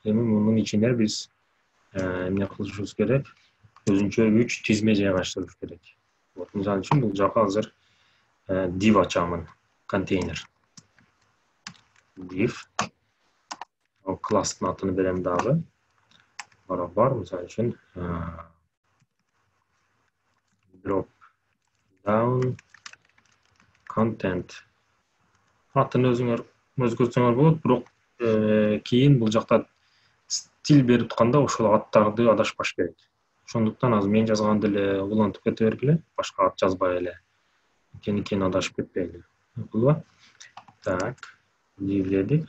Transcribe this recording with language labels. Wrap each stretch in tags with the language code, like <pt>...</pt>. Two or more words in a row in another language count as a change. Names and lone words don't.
<ky>Эми мунун ичине биз эмне кылышыбыз керек? Өзүнчө 3 тизме жайгаштырыш керек. Вот, мисалы үчүн бул жака азыр div ачамын, контейнер. Div. Класстын атын берем дагы. Барабар, мисалы үчүн</ky> <en>drop down content.</en> <ky>Атын өзүңөр өзгөртсөңөр болот, бирок кийин бул жакта стиль берип атканда ошол аттарды адашпаш керек. Ошондуктан азыр мен жазганды эле улантып кете бергиле, башка ат жазбай эле. Кийин адашып кетпейли. Болобу? Так, div дедик.</ky>